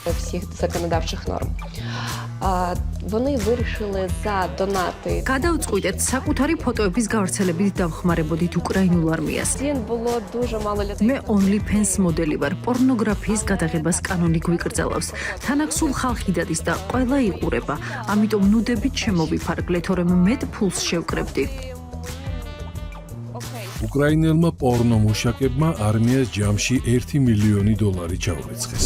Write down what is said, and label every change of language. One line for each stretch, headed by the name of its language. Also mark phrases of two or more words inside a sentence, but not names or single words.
Ukrainian: всіх законодавчих норм. Вони вирішили за донати.
Georgian: გადავწყვიტეთ საკუთარი ფოტოების გავრცელებით დავხმარებოდით უკრაინულ არმიას.
Ukrainian: Цін було дуже мало людей.
Georgian: მე OnlyFans მოდელი ვარ. პორნოგრაფიის გადაღებას კანონი გვიკრძალავს. თანახსულ ხალხი დადის და ყველა იყურება. ამიტომ ნუდებით შემოვიფარგლეთ, რომ მეტ ფულს შევკრებდი. უკრაინელმა პორნომუშაკებმა არმიას ჯამში $1 მილიონი ჩაურიცხეს.